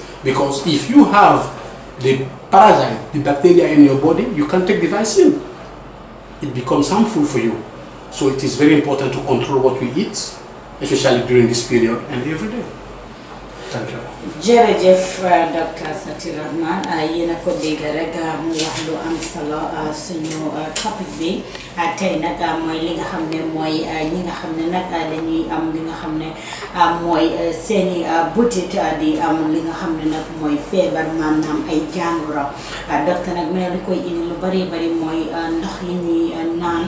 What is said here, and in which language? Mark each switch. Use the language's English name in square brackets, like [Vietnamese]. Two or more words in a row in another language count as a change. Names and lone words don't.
[English] Because if you have the parasite, the bacteria in your body, you can't take the vaccine. It becomes harmful for you. So it is very important to control what we eat, especially during this period and every day. Thank you. [Wolof] jërëjëf Dr. Sati Rahman yéen a ko dégg rek mu wax lu am solo suñu topic bi tey nag mooy li nga xam ne mooy ñi nga xam ne nag dañuy am li nga xam ne mooy seeni butit di am li nga xam ne nag mooy feebar maanaam ay jàngoro docteur nag mu ne lu koy indi lu bari mooy ndox yi ñuy naan